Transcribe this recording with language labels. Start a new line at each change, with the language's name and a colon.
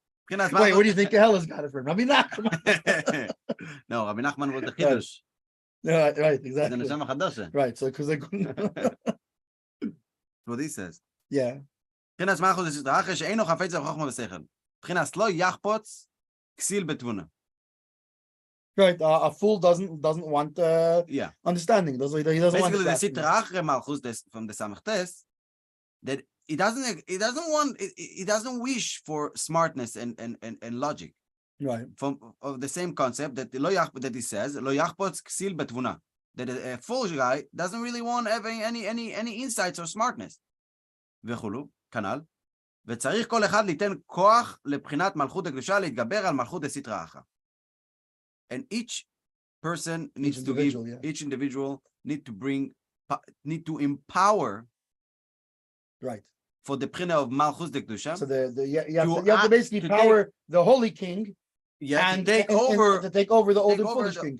English: Wait, where do you think Kehelas got it from? Rabbi Nachman. No, Rabbi Nachman was the Chiddush. Yeah, right, exactly. The Neshama Chadasha. Right, so because they couldn't. What he says. Yeah.
Hebrew: בחינת מלכות דסתרא אחרא שאינו חפץ בחוכמה ושכל. בחינת לא יחפוץ כסיל בתבונה.
English: Right, a fool doesn't want understanding. He doesn't basically want the Sitra Achre Malchus from the Samachtes, that he doesn't wish for smartness and logic. Right. Of the same concept that he says
Hebrew: lo yachpotz ksil betvuna,
English: that a foolish guy doesn't really want having any insights or smartness.
Hebrew: וכולו, כנ"ל, וצריך כל אחד ליתן כוח לבחינת מלכות הקדושה להתגבר על מלכות דסתרא אחרא.
English: And each person needs to give, each individual need to empower, right, for the bchina of malchus dekdusha. So you have to basically power the holy king, and to take over the old and foolish king.